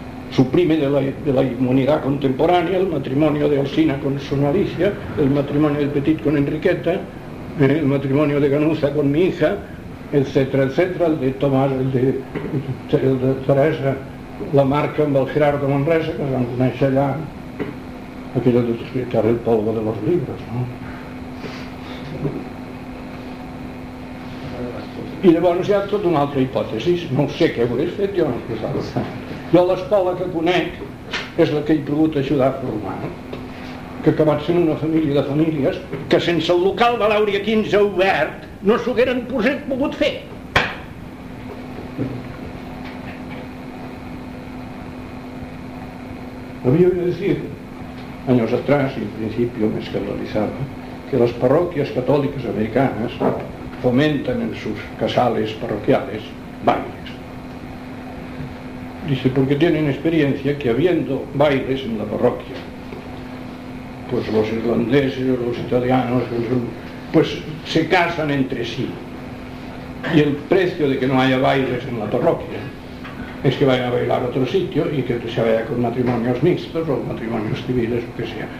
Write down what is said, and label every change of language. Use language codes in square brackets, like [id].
[es] suprime de la inmunidad contemporánea el matrimonio de Alsina con su novicia, el matrimonio de Petit con Enriqueta, el matrimonio de Ganuza con mi hija, etcétera, etcétera, el de Tomás, el de Teresa, [ca] la marca amb el Gerardo Manresa, que es van conèixer allà, aquella de [es] explicar el polvo de los libros, no? [ca] I llavors hi ha tota una altra hipòtesi, no ho sé què ho he fet jo. Jo l'escola que conec és la que he pogut ajudar a formar, que ha acabat sent una família de famílies que sense el local de l'Àurea 15 obert no s'hagueren pogut fer. Havia de dir, anys atrás, i en principi m'escandalitzava, que les parròquies catòliques americanes fomenten [es] en sus casales parroquiales bailes. Dice, porque tienen experiencia que habiendo bailes en la parroquia, pues los irlandeses, los italianos, pues se casan entre sí. Y el precio de que no haya bailes en la parroquia es que vayan a bailar a otro sitio y que se vaya con matrimonios mixtos o matrimonios civiles o que sea.